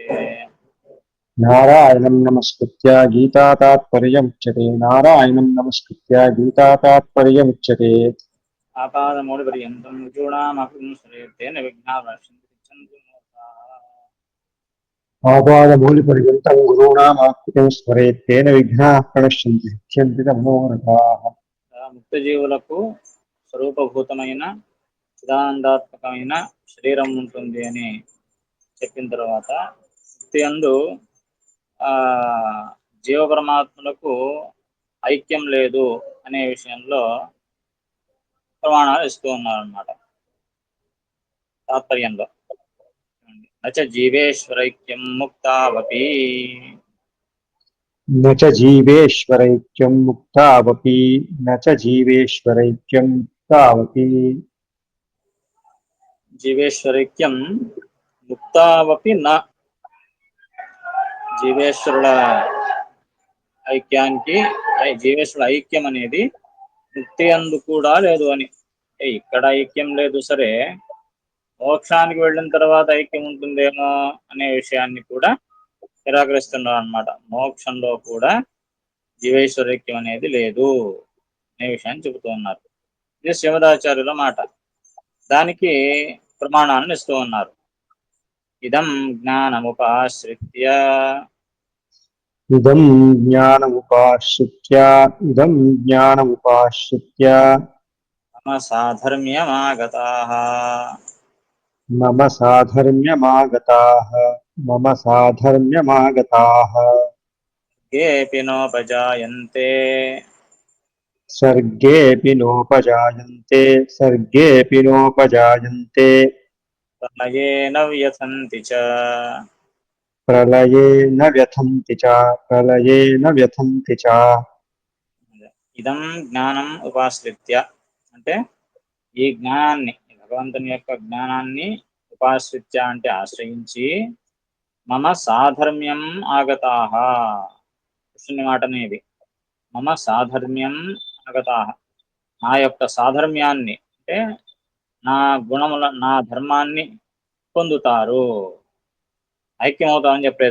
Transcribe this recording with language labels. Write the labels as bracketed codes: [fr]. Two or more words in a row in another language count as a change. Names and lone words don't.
[sa] नारायणं नमस्कृत्य गीतातात्पर्यमुच्यते नारायणं नमस्कृत्य गीतातात्पर्यमुच्यते आपादमूलपर्यन्तं ऋजूणामपि तेन विघ्नाः नश्यन्ति आपादमूलपर्यन्तं गुरूणामाकृतिं स्मरेत् तेन विघ्नाः प्रणश्यन्ति मुह्यन्ति तमोरथाः। [te] ముక్తజీవులకు స్వరూపభూతమైన చిదానందాత్మకమైన శరీరం ఉంటుంది అని చెప్పిన తర్వాత ముక్తి యందు జీవ పరమాత్మలకు ఐక్యం లేదు అనే విషయంలో ప్రమాణాలు ఇస్తూ ఉన్నారన్నమాట తాత్పర్యంలో. [sa] నచ జీవేశ్వరైక్యం ముక్తావపి न च जीवेश्वरैक्यं मुक्तावपि न च जीवेश्वरैक्यं मुक्तावपि జీవేశ్వరైక్యం ముక్తావపి [te] నా జీవేశ్వరుల ఐక్యానికి జీవేశ్వరుల ఐక్యం అనేది ముక్తి అందు కూడా లేదు అని. ఇక్కడ ఐక్యం లేదు సరే, మోక్షానికి వెళ్ళిన తర్వాత ఐక్యం ఉంటుందేమో అనే విషయాన్ని కూడా నిరాకరిస్తున్నారు అన్నమాట. మోక్షంలో కూడా జీవేశ్వరైక్యం అనేది లేదు అనే విషయాన్ని చెబుతూ ఉన్నారు. ఇది శ్రీమదాచార్యుల మాట. దానికి ప్రమాణాలను ఇస్తూ ఉన్నారు. [sa] ఇదం జ్ఞానముపాశ్రిత్య इदं ज्ञानमुपाश्रित्य इदं ज्ञानमुपाश्रित्य మమ సాధర్మ్యమాగతాః मम साधर्म्यमागताः मम साधर्म्यमागताः కేపి నోపజాయంతే सर्गेऽपि नोपजायन्ते सर्गेऽपि नोपजायन्ते ప్రళయే న వ్యథంతి చ. प्रलये न व्यथन्ति च प्रलये न व्यथन्ति च ఇదం జ్ఞానం ఉపాశ్రిత్య [te] అంటే ఈ జ్ఞానాన్ని, భగవంతుని యొక్క జ్ఞానాన్ని ఉపాశ్రిత్య అంటే ఆశ్రయించి, [sa] మమ సాధర్మ్యం ఆగతాః, [te] కృష్ణుని మాటనే ఇది. [sa] మమ సాధర్మ్యం ఆగతాః, [te] నా యొక్క సాధర్మ్యాన్ని అంటే నా గుణముల నా ధర్మాన్ని పొందుతారు, ఐక్యమవుతామని చెప్పలేదు.